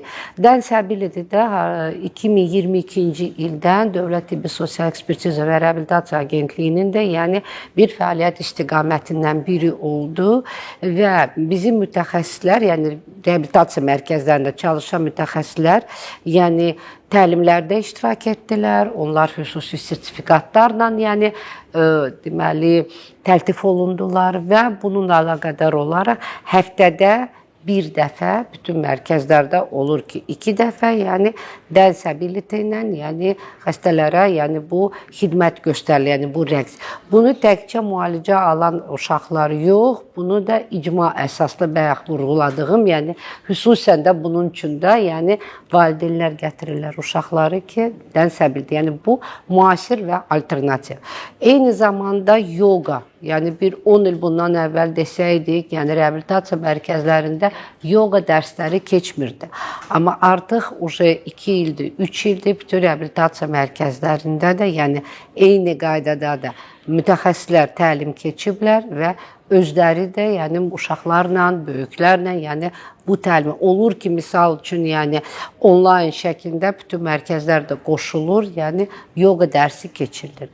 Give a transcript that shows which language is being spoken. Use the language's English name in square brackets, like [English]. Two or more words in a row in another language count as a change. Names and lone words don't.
[Azerbaijani] Dance Ability-də 2022-ci ildən Dövlət Tibbi Sosial Ekspertiza və Reabilitasiya Agentliyinin də yəni bir fəaliyyət istiqamətindən biri oldu və bizim mütəxəssislər, yəni reabilitasiya mərkəzlərində çalışan mütəxəssislər, yəni təlimlərdə iştirak etdilər. Onlar xüsusi sertifikatlarla, yəni deməli təltif olundular və bununla əlaqədar olaraq həftədə bir dəfə, bütün mərkəzlərdə olur ki, 2 dəfə, yəni dance ability ilə, yəni xəstələrə, yəni bu xidmət göstərilir, yəni bu rəqs. Bunu təkcə müalicə alan uşaqlar yox, bunu da icma əsaslı bayaq vurğuladığım, yəni xüsusən də bunun üçün də, yəni valideynlər gətirirlər uşaqları ki, dance ability, yəni bu müasir və alternativ. Eyni zamanda yoga. Yəni bir 10 il bundan əvvəl desəydik, yəni reabilitasiya mərkəzlərində yoga dərsləri keçmirdi. Amma artıq 2 ildir, 3 ildir bütün reabilitasiya mərkəzlərində də, yəni eyni qaydada da mütəxəssislər təlim keçiblər və özləri də, yəni uşaqlarla, böyüklərlə, yəni bu təlim olur ki, misal üçün, yəni onlayn şəklində bütün mərkəzlərdə qoşulur, yəni yoga dərsi keçirilir.